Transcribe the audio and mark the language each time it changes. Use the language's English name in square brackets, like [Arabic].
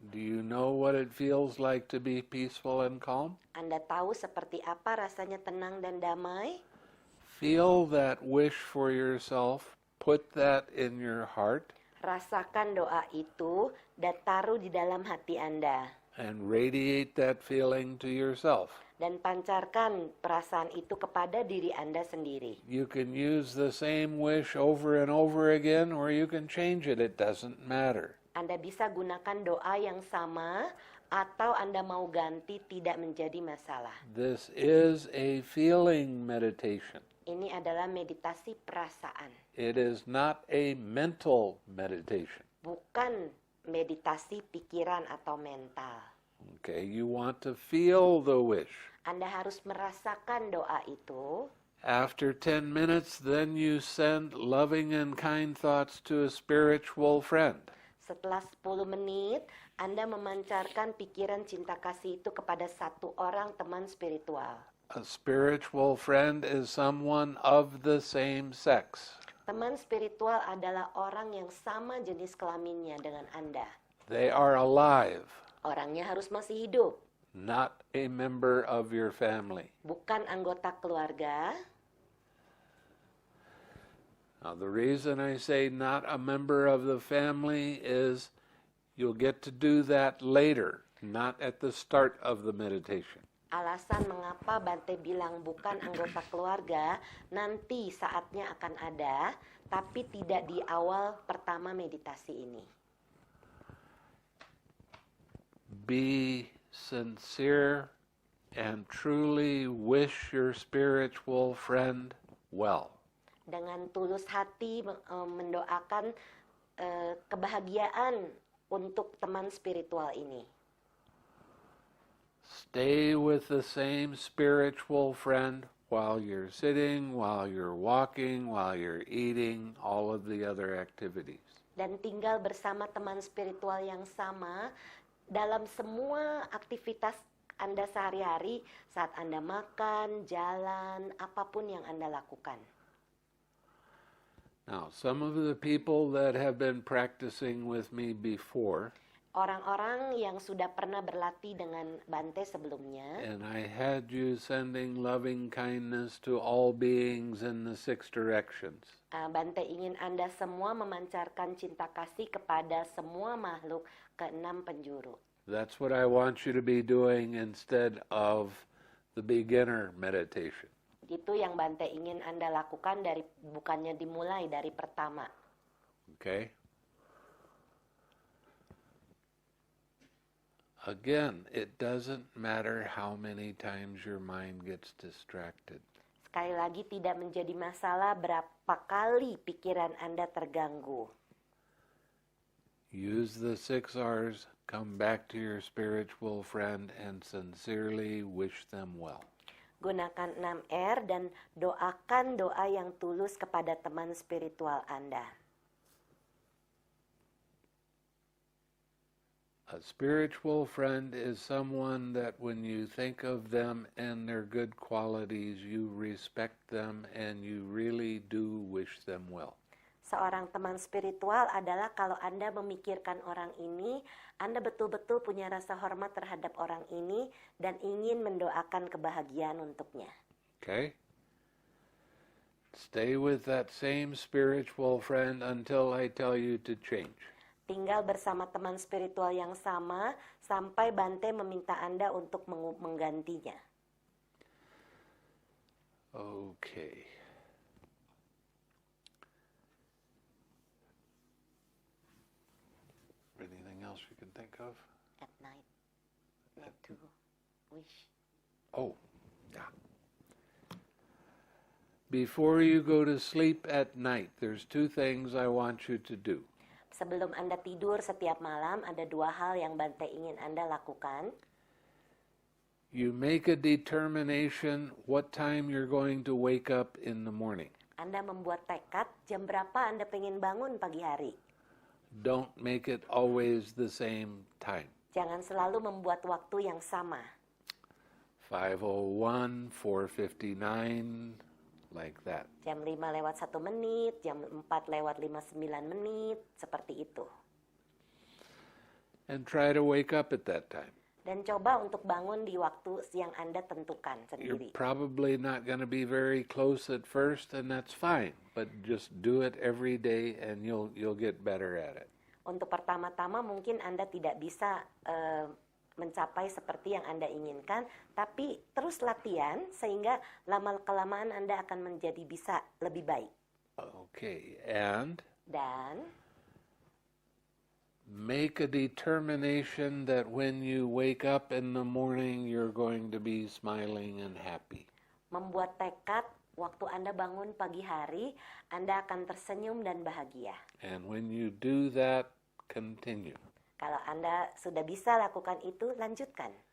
[English] Do you know what it feels like to be peaceful and calm? [Indonesian] Anda tahu seperti apa rasanya tenang dan damai? [English] Feel that wish for yourself, put that in your heart, [Indonesian] Rasakan doa itu dan taruh di dalam hati Anda. [English] and radiate that feeling to yourself. [Indonesian] Dan pancarkan perasaan itu kepada diri Anda sendiri. [English] You can use the same wish over and over again, or you can change it. It doesn't matter. [Indonesian] Anda bisa gunakan doa yang sama atau Anda mau ganti, tidak menjadi masalah. [English] This is a feeling meditation. [Indonesian] Ini adalah meditasi perasaan, [English] It is not a mental meditation. [Indonesian] bukan meditasi pikiran atau mental. [English] Okay, you want to feel the wish. [Indonesian] Anda harus merasakan doa itu. [English] After 10 minutes, then you send loving and kind thoughts to a spiritual friend. [Indonesian] Setelah 10 menit, Anda memancarkan pikiran cinta kasih itu kepada satu orang teman spiritual. [English] A spiritual friend is someone of the same sex. [Indonesian] Teman spiritual adalah orang yang sama jenis kelaminnya dengan Anda. [English] They are alive, [Indonesian] Orangnya harus masih hidup, [English] not a member of your family. [Indonesian] bukan anggota keluarga. [English] Now, the reason I say not a member of the family is you'll get to do that later, not at the start of the meditation. [Indonesian] Alasan mengapa Bhante bilang bukan anggota keluarga, nanti saatnya akan ada, tapi tidak di awal pertama meditasi ini. [English] Be sincere and truly wish your spiritual friend well. [Indonesian] Dengan tulus hati mendoakan kebahagiaan untuk teman spiritual ini. [English] Stay with the same spiritual friend while you're sitting, while you're walking, while you're eating, all of the other activities. [Indonesian] Dan tinggal bersama teman spiritual yang sama dalam semua aktivitas Anda sehari-hari, saat Anda makan, jalan, apapun yang Anda lakukan. [English] Now, some of the people that have been practicing with me before, [Indonesian] Orang-orang yang sudah pernah berlatih dengan Bhante sebelumnya, [English] and I had you sending loving kindness to all beings in the 6 directions. [Indonesian] Bhante ingin Anda semua memancarkan cinta kasih kepada semua makhluk ke-6 penjuru. [English] That's what I want you to be doing instead of the beginner meditation. [Indonesian] Itu yang Bhante ingin Anda lakukan, bukannya dimulai dari pertama. [English] Okay? Again, it doesn't matter how many times your mind gets distracted. [Indonesian] Sekali lagi, tidak menjadi masalah berapa kali pikiran Anda terganggu. [English] Use the 6 R's, come back to your spiritual friend, and sincerely wish them well. [Indonesian] Gunakan 6R dan doakan doa yang tulus kepada teman spiritual Anda. [English] A spiritual friend is someone that when you think of them and their good qualities, you respect them and you really do wish them well. [Indonesian] Seorang teman spiritual adalah kalau Anda memikirkan orang ini, Anda betul-betul punya rasa hormat terhadap orang ini dan ingin mendoakan kebahagiaan untuknya. [English] Okay? Stay with that same spiritual friend until I tell you to change. [Indonesian] Tinggal bersama teman spiritual yang sama sampai Bhante meminta Anda untuk menggantinya. [English] Okay. Anything else you can think of? At night, not to wish. Oh, yeah. Before you go to sleep at night, there's 2 things I want you to do. [Indonesian] Sebelum Anda tidur setiap malam, ada 2 hal yang Bhante ingin Anda lakukan. [English] You make a determination what time you're going to wake up in the morning. [Indonesian] Anda membuat tekad jam berapa Anda pengen bangun pagi hari. [English] Don't make it always the same time. [Indonesian] Jangan selalu membuat waktu yang sama. [English] 5:01, 4:59, like that. [Indonesian] Jam 5:01 jam 4:59, seperti itu. [English] And try to wake up at that time. [Indonesian] Dan coba untuk bangun di waktu yang Anda tentukan [English] You're [Indonesian] sendiri. [English] probably not going to be very close at first, and that's fine. But just do it every day, and you'll get better at it. [Indonesian] Untuk pertama-tama mungkin Anda tidak bisa mencapai seperti yang Anda inginkan, tapi terus latihan sehingga lama-kelamaan Anda akan menjadi bisa lebih baik. [English] Okay, and [Indonesian] Dan [English] make a determination that when you wake up in the morning, you're going to be smiling and happy. [Indonesian] Membuat tekad waktu Anda bangun pagi hari, Anda akan tersenyum dan bahagia. [English] And when you do that, continue. [Indonesian] Kalau Anda sudah bisa lakukan itu, lanjutkan.